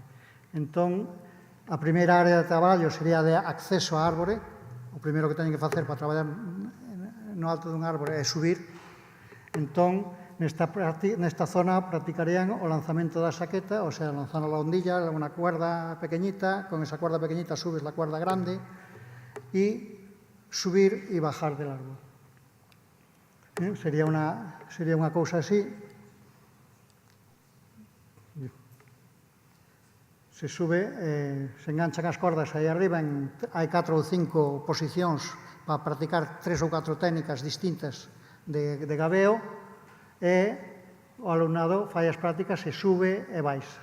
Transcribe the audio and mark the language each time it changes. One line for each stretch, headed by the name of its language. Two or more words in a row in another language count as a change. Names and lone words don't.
Galician: Entón, a primeira área de traballo sería de acceso á árbore. O primeiro que teñen que facer para traballar no alto dun árbore é subir. Entón, nesta zona practicarían o lanzamento da saqueta, o sea, lanzando a ondilla,
Spanish: unha cuerda pequeñita, con esa cuerda pequeñita subes la cuerda grande, y subir y bajar del árbol.
Galician: Sería unha cousa así. Se sube, se enganchan as cordas aí arriba, hai 4 ou 5 posicións para practicar 3 ou 4 técnicas distintas de gabeo, e o alumnado fai as prácticas e sube e baixa.